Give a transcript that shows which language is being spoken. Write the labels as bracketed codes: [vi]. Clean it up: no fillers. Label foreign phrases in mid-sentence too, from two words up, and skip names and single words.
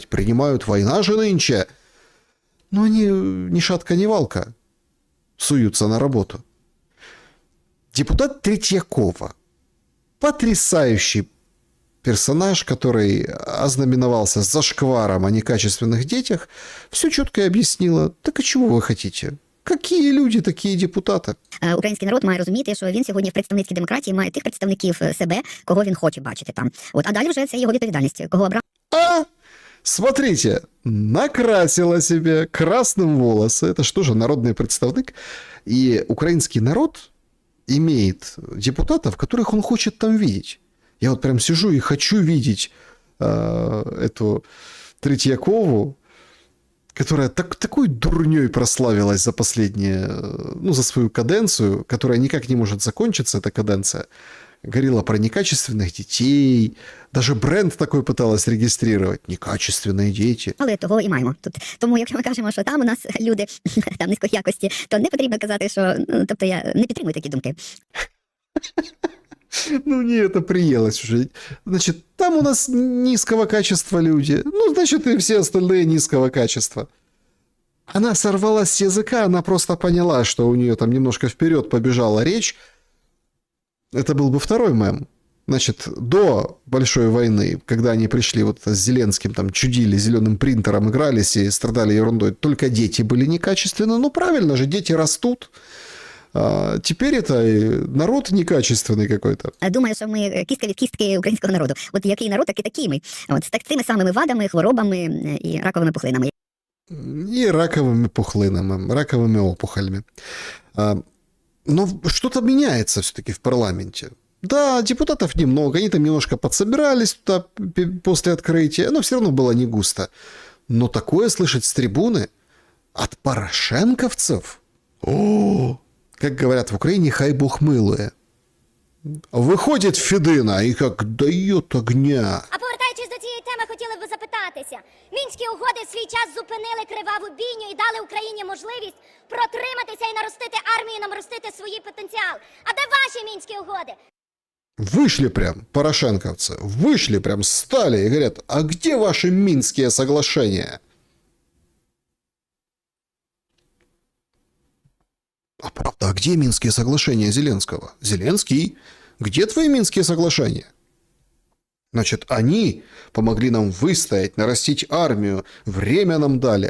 [ru] Принимают, война же нынче. Но они ни шатка, ни валка суются на работу. Депутат Третьякова. Потрясающий персонаж, который ознаменовался зашкваром о некачественных детях, все четко объяснила. Так а чего вы хотите? Какие люди, такие депутати? [uk] Український народ має розуміти, що він сьогодні в представницькій демократії має тих представників себе, кого він хоче бачити там. А далі вже це його відповідальність. Кого обрав? [ru] Смотрите, накрасила себе красным волосы. Это что же, народный представник? И украинский народ имеет депутатов, которых он хочет там видеть. Я вот прям сижу и хочу видеть эту Третьякову, которая такой дурней прославилась за последние, за свою каденцию, которая никак не может закончиться, эта каденция, говорила про некачественных детей, даже бренд такой пыталась регистрировать. Некачественные дети. [uk] Але того і маємо тут. Тому, якщо ми кажемо, що там у нас люди там низької якості, то не потрібно казати, що тобто я не підтримую такі думки. [ru] Ну, мне это приелось уже. Значит, там у нас низкого качества люди. Ну, значит, и все остальные низкого качества. Она сорвалась с языка, она просто поняла, что у нее там немножко вперед побежала речь. Это был бы второй мем. Значит, до Большой войны, когда они пришли вот с Зеленским, там чудили, зеленым принтером игрались и страдали ерундой, только дети были некачественны. Ну, правильно же, дети растут. А теперь это народ некачественный какой-то. [uk] Думаю, що ми кістка від кістки українського народу. От який народ, так і такі ми. От з тими самими вадами, хворобами і раковими пухлинами. [ru] И раковыми пухлинами, раковыми опухолями. Но что-то меняется все-таки в парламенте. Да, депутатов немного, они там немножко подсобирались туда после открытия, но все равно было не густо. Но такое слышать с трибуны от порошенковцев? О, как говорят в Украине, [uk] хай бог милує. [ru] Выходит Федина и как дает огня. [uk] А повертаючись до цієї теми, хотіли б запитатися. Мінські угоди в свій час зупинили криваву бійню і дали Україні можливість протриматися і наростити армію, наростити свій потенціал. А де ваші мінські угоди? [ru] Вышли прям порошенковцы, вышли прям, стали и говорят, а где ваши Минские соглашения? А правда, а где Минские соглашения Зеленского? Зеленский, где твои Минские соглашения? Значит, они помогли нам выстоять, нарастить армию, время нам дали.